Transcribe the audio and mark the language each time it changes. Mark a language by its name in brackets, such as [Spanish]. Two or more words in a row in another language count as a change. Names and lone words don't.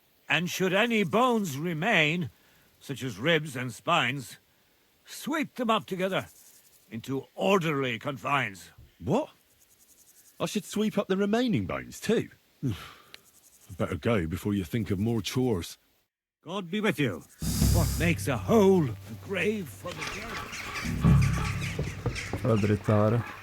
[English] And should any bones remain, such as ribs and spines, sweep them up together into orderly confines. What? I should sweep up the remaining bones too? I better go before you think of more chores. God be with you. What makes a hole a grave for the dead? [Norwegian] Det er dritt det her.